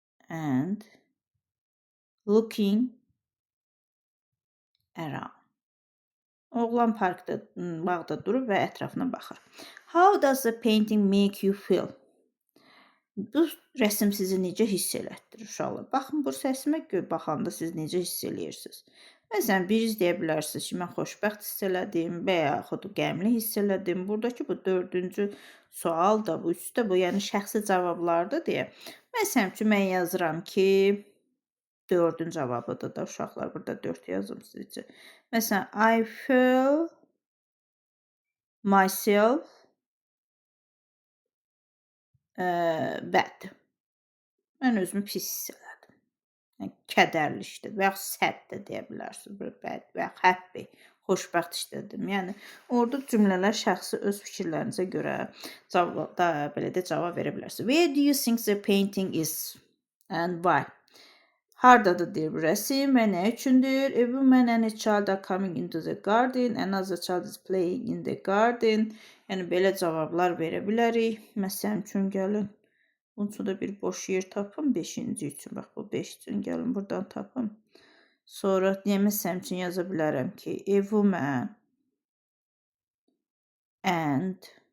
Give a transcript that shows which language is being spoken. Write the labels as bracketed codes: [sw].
[en] And looking around. [az] Oğlan parkda, bağda durub və ətrafına baxır. [en] How does the painting make you feel? [az] Bu rəsm sizi necə hiss elətdirir uşaqlar? Baxın, bu rəsmə baxanda siz necə hiss eləyirsiniz? Məsələn, biriz deyə bilərsiniz ki, mən xoşbəxt hiss elədim və yaxud qəmli hiss elədim. Buradakı bu 4-cü sual da, bu üstdə bu, yəni şəxsi cavablardır deyə. Məsələn üçün, mən yazıram ki, 4-cü cavabıdır da uşaqlar, burada 4 yazım sizcə. Məsələn, [en] I feel myself bad. [az] Mən özümü pis hiss elədim. Yəni, kədərli işlədim və yaxud sad da deyə bilərsiniz. Bad və yaxud happy, xoşbəxt işlədim. Yəni, orada cümlələr şəxsi öz fikirlərinizə görə belə də cavab verə bilərsiniz. [en] Where do you think the painting is and why? [az] Hardadır deyir bu rəsim və nə üçündür? [en] A woman and a child are coming into the garden. Another child is playing in the garden. [az] Yəni, belə cavablar verə bilərik. Məsələn üçün, gəlin. Bunun üçün də bir boş yer tapın. 5-ci üçün. Bax, bu 5 üçün gəlin. Buradan tapın. Sonra, məsələn üçün yaza bilərəm ki, [en] a woman and